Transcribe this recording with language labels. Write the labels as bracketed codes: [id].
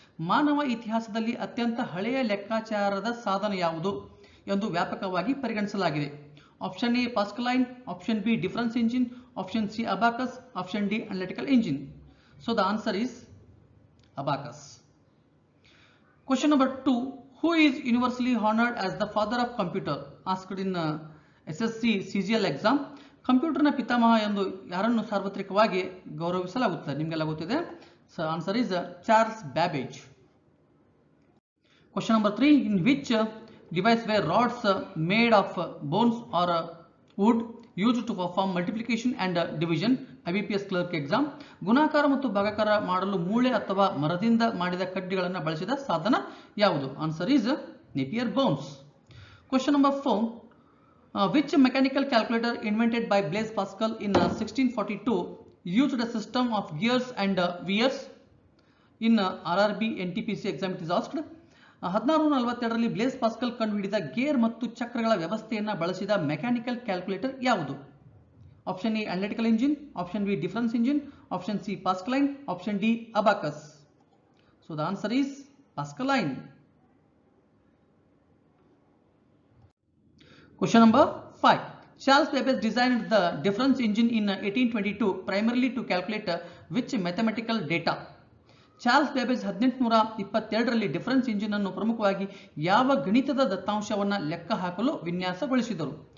[kn] ಮಾನವ ಇತಿಹಾಸದಲ್ಲಿ ಅತ್ಯಂತ ಹಳೆಯ ಲೆಕ್ಕಾಚಾರದ ಸಾಧನ ಯಾವುದು ಎಂದು ವ್ಯಾಪಕವಾಗಿ ಪರಿಗಣಿಸಲಾಗಿದೆ. [en] Option A Pascaline, option B difference engine, option C abacus, option D analytical engine. So the answer is abacus. Question number 2, who is universally honored as the father of computer? Asked in SSC CGL exam. [kn] ಕಂಪ್ಯೂಟರ್ನ ಪಿತಾಮಹ ಎಂದು ಯಾರನ್ನು ಸಾರ್ವತ್ರಿಕವಾಗಿ ಗೌರವಿಸಲಾಗುತ್ತದೆ? ನಿಮಗೆಲ್ಲ ಗೊತ್ತಿದೆ. [en] So answer is Charles Babbage. Question number 3, in which device were rods made of bones or wood used to perform multiplication and division? IBPS clerk exam. [kn] ಗುಣಾಕಾರ ಮತ್ತು ಭಾಗಾಕಾರ ಮಾಡಲು ಮೂಳೆ ಅಥವಾ ಮರದಿಂದ ಮಾಡಿದ ಕಡ್ಡಿಗಳನ್ನು ಬಳಸಿದ ಸಾಧನ ಯಾವುದು? [en] Answer is Napier bones. Question number 4, which mechanical calculator invented by Blaise Pascal in 1642 used a system of gears and wears? In RRB NTPC exam it is asked. [kn] 1642ರಲ್ಲಿ bless Pascal ಕಂಡುಹಿಡಿದ ಗೇರ್ ಮತ್ತು ಚಕ್ರಗಳ ವ್ಯವಸ್ಥೆಯನ್ನು ಬಳಸಿದ mechanical calculator ಯಾವುದು? [en] Option A analytical engine, option B difference engine, option C Pascaline, option D abacus. So the answer is Pascaline. Question number 5, Charles Babbage designed the difference engine in 1822 primarily to calculate which mathematical data? [kn] Charles ಬೇಬೇಜ್ 1822ರಲ್ಲಿ difference engine ಅನ್ನು ಪ್ರಮುಖವಾಗಿ ಯಾವ ಗಣಿತದ ದತ್ತಾಂಶವನ್ನು ಲೆಕ್ಕ ಹಾಕಲು ವಿನ್ಯಾಸಗೊಳಿಸಿದರು?